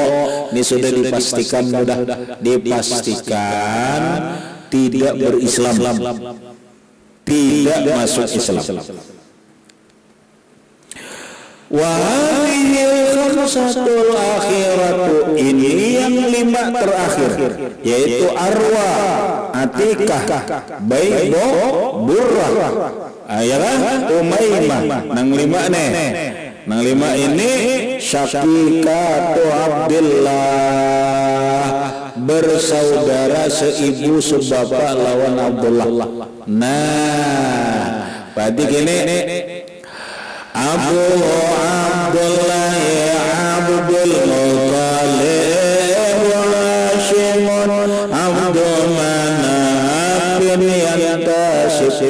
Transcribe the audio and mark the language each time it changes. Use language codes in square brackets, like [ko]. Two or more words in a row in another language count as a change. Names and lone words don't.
[id] Ini sudah dipastikan, tidak berislam, tidak masuk Islam. [ar] وهي الخمسة الأخيرة, [id] ini yang lima terakhir, yaitu Arwa, Atikah, Baydha, Burrah, Umaymah. [bjn] Nang lima nih. Nang lima ini Syakikatu Abdullah, bersaudara seibu sebapak lawan Abdullah. [id] Nah, berarti gini, Abu Abdullah ya Abdul Muthalib wa Hashimun Abdul Manaf bin Yantasib.